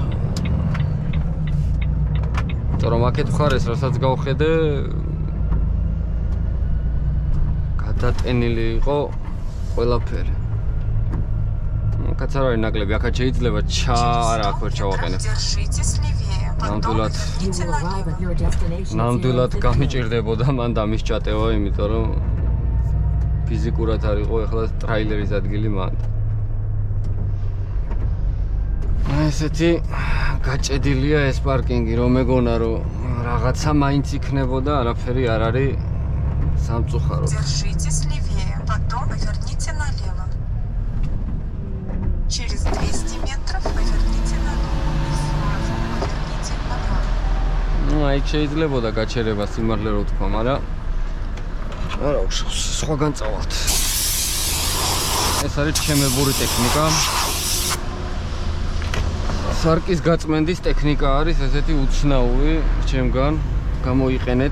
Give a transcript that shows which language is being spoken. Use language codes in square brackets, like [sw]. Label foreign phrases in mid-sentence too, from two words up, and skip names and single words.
[ka] რომ აქეთ მხარეს რასაც გავხედე გადატენილი იყო ყველაფერი. კაც არ არის ნაკლები, აქაც შეიძლება არა აქ ვერ ჩავაყენებ. [ru] Держитесь левее, потом [ka] Нამდვილად [ru] поверните налево. [ka] ნამდვილად გამიჭირდებოდა მან დამის ჩატევა, იმიტომ რომ ფიზიკურად არ იყო ეხლა ტრეილერის ადგილი მან. ესეთი გაჭედილია ეს პარკინგი, რომ მეგონა რომ რაღაცა მაინც იქნებოდა, არაფერი არ არის სამწუხაროდ. [ru] Держитесь левее, потом поверните налево. Через 200 метров поверните налево. И сразу поверните направо. [ka] აი შეიძლებოდა გაჩერება სიმართლე რო თქვა, მაგრამ არა უშავს, სხვაგან წავალთ. ეს არის ჩემებური ტექნიკა. სარკის გაწმენდის ტექნიკა არის ესეთი უცნაური, ჩემგან გამოიყენეთ.